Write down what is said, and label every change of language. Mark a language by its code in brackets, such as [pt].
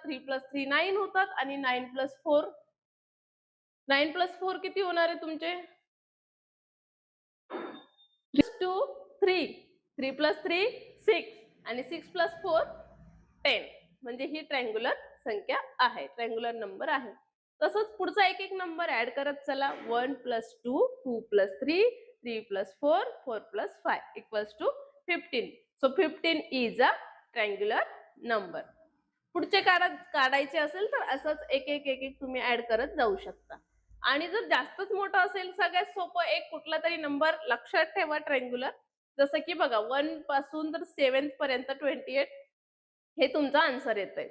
[mr] 3 plus 3 9 होतात आणि 9 plus 4 9 plus 4 किती होणार आहे तुमचे? 3 2 3 3 प्लस 3 6 आणि 6 प्लस 4 10 म्हणजे ही ट्रायंग्युलर संख्या आहे, ट्रायंग्युलर नंबर आहे. तसंच पुढचा एक एक नंबर ऍड करत चला. [en] 1 plus 2 2 plus 3 3 plus 4 4 plus 5 equals two 15. So 15 is a triangular number. [mr] पुढचे काढायचे असेल तर असंच एक एक एक एक तुम्ही ऍड करत जाऊ शकता. आणि जर जास्तच मोठं असेल सगळ्यात सोपं एक कुठला तरी नंबर लक्षात ठेवा ट्रायंग्युलर. जसं की बघा 1 पासून तर 7 पर्यंत 28 हे तुमचा आन्सर येतंय.